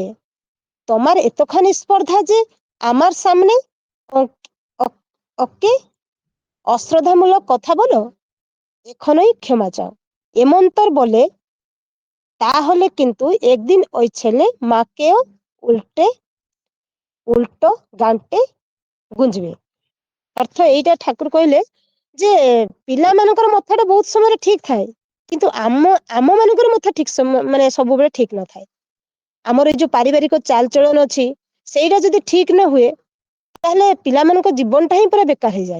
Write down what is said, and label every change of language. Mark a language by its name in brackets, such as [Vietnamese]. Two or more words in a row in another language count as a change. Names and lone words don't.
[Bangla] তোমার এতখানি স্পর্ধা যে আমার সামনে ওকে অশ্রদ্ধামূলক কথা বলো, এখনই ক্ষমা চাও। এমন্তর বলে তাহলে কিন্তু একদিন ওই ছেলে মাকেও উল্টো গান্টে গুঞ্জবে। [Odia] ଅର୍ଥ ଏଇଟା ଠାକୁର କହିଲେ ଯେ ପିଲାମାନଙ୍କର ମଥାଟା ବହୁତ ସମୟରେ ଠିକ ଥାଏ, କିନ୍ତୁ ଆମ ମାନଙ୍କର ମଥା ଠିକ ମାନେ ସବୁବେଳେ ଠିକ ନଥାଏ। ଆମର ଏଇ ଯୋଉ ପାରିବାରିକ ଚାଲଚଳନ ଅଛି ସେଇଟା ଯଦି ଠିକ ନ ହୁଏ ତାହେଲେ ପିଲାମାନଙ୍କ ଜୀବନଟା ହିଁ ପୁରା ବେକାର ହେଇଯାଏ।